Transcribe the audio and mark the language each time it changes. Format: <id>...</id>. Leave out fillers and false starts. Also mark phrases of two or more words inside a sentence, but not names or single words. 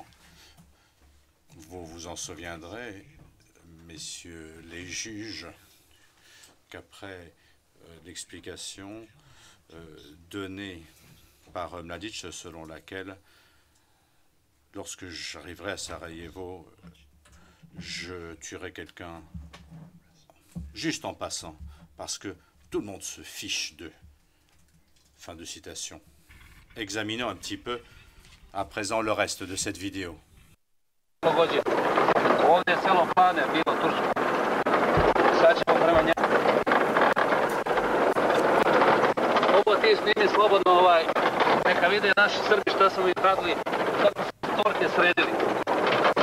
<fr>Vous vous en souviendrez, messieurs les juges, qu'après l'explication donnée par Mladic selon laquelle, lorsque j'arriverai à Sarajevo, je tuerai quelqu'un juste en passant, parce que tout le monde se fiche d'eux. Fin de citation. Examinons un petit peu à présent le reste de cette vidéo.</fr> <sr>Ti snimi slobodno neka vide naši Srbi šta smo mi radili, kako smo torke sredili.</sr>